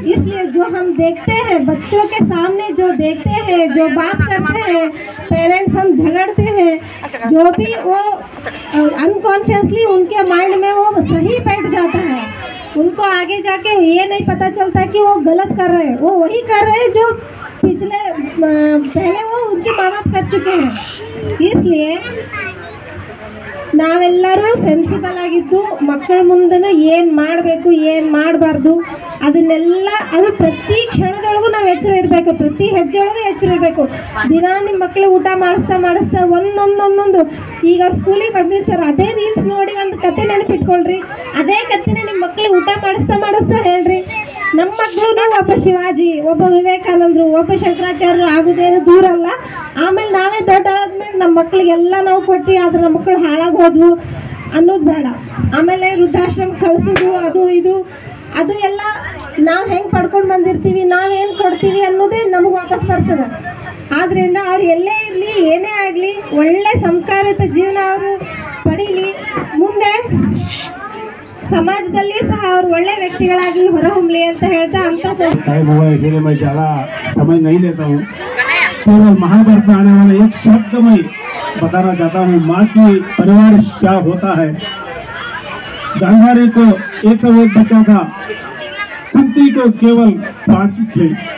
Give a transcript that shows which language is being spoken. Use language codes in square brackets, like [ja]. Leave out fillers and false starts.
[hi] इसलिए जो हम देखते हैं बच्चों के सामने, जो देखते हैं, जो बात करते हैं पेरेंट्स, हम झगड़ते हैं, जो भी वो अनकॉन्शियसली उनके माइंड में वो सही बैठ जाता है। उनको आगे जाके ये नहीं पता चलता कि वो गलत कर रहे हैं, वो वही कर रहे हैं जो पिछले पहले वो उनके माँ बाप कर चुके हैं। [kn] इसलिए ನಾವೆಲ್ಲರೂ ಸೆನ್ಸಿಬಲ್ ಆಗಿದ್ದು ಮಕ್ಕಳ ಮುಂದೆನೂ ಏನು ಮಾಡಬೇಕು ಏನು ಮಾಡಬಾರ್ದು ಅದನ್ನೆಲ್ಲ ಅದು ಪ್ರತಿ ಕ್ಷಣದೊಳಗೂ ನಾವು ಎಚ್ಚರ ಇರಬೇಕು, ಪ್ರತಿ ಹೆಜ್ಜೆಯೊಳಗೂ ಎಚ್ಚರ ಇರಬೇಕು. ದಿನ ನಿಮ್ಮ ಮಕ್ಕಳು ಊಟ ಮಾಡಿಸ್ತಾ ಒಂದೊಂದು ಈಗ ಅವ್ರು ಸ್ಕೂಲಿಗೆ ಬಂದಿರ್ತಾರೆ, ಅದೇ ರೀಲ್ಸ್ ನೋಡಿ ಒಂದು ಕತೆ ನೆನಪಿಟ್ಕೊಳ್ರಿ, ಅದೇ ಕತೆನ ನಿಮ್ಮ ಮಕ್ಕಳು ಊಟ ಮಾಡಿಸ್ತಾ ಹೇಳ್ರಿ. ನಮ್ಮ ಮಕ್ಕಳು ಒಬ್ಬ ಶಿವಾಜಿ, ಒಬ್ಬ ವಿವೇಕಾನಂದರು, ಒಬ್ಬ ಶಂಕರಾಚಾರ್ಯರು ಆಗೋದೇನು ದೂರ ಅಲ್ಲ. ಆಮೇಲೆ ನಾವೇ ದೊಡ್ಡ ಆದ್ಮೇಲೆ ನಮ್ಮ ಮಕ್ಕಳಿಗೆಲ್ಲ ನಾವು ಕೊಟ್ಟು ಆದ್ರೆ ನಮ್ಮ ಮಕ್ಕಳು ಹಾಳಾಗಿ ಹೋದ್ವು ಅನ್ನೋದು ಬೇಡ. ಆಮೇಲೆ ವೃದ್ಧಾಶ್ರಮ ಕಳಿಸೋದು ಅದು ಇದು ಅದು ಎಲ್ಲ ನಾವು ಹೆಂಗೆ ಪಡ್ಕೊಂಡು ಬಂದಿರ್ತೀವಿ, ನಾವೇನು ಕೊಡ್ತೀವಿ ಅನ್ನೋದೇ ನಮಗೆ ವಾಪಸ್ ಬರ್ತದೆ. ಆದ್ದರಿಂದ ಅವ್ರು ಎಲ್ಲೇ ಇರಲಿ ಏನೇ ಆಗಲಿ ಒಳ್ಳೆ ಸಂಸ್ಕಾರಿತ ಜೀವನ ಅವರು ಪಡೀಲಿ, ಮುಂದೆ समाजದಲ್ಲಿ ಸಹ ಅವರು ಒಳ್ಳೆ ವ್ಯಕ್ತಿಗಳಾಗಿ ಹೊರಹೊಮ್ಮಲಿ ಅಂತ ಹೇಳ್ತಾ [hi] टाइम हुआ है इसलिए मैं ज़्यादा समय नहीं लेता हूँ। केवल महाभारत में आने वाला एक शब्द मैं बताना चाहता हूँ, माँ की परिवार क्या होता है। गांधारी को 101 बच्चा था, कुंती को केवल 5 थे।